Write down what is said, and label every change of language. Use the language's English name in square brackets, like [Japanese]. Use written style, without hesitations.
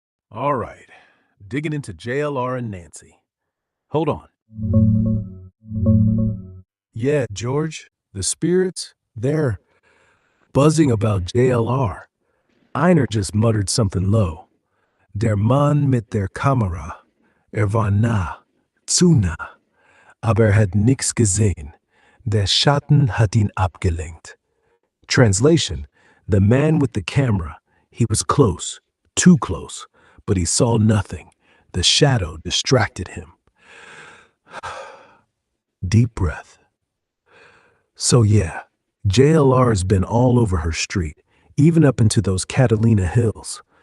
[English] All right, digging into JLR and Nancy. Hold on. Yeah, George, the spirits, they're buzzing about JLR. Einer just muttered something low. [German] Der Mann mit der Kamera. War nah, zu nah, aber hat nix gesehen. Der Schatten hat ihn abgelenkt. [English] Translation: the man with the camera, he was close, too close, but he saw nothing. The shadow distracted him. Deep breath. So yeah, JLR's been all over her street, even up into those Catalina hills.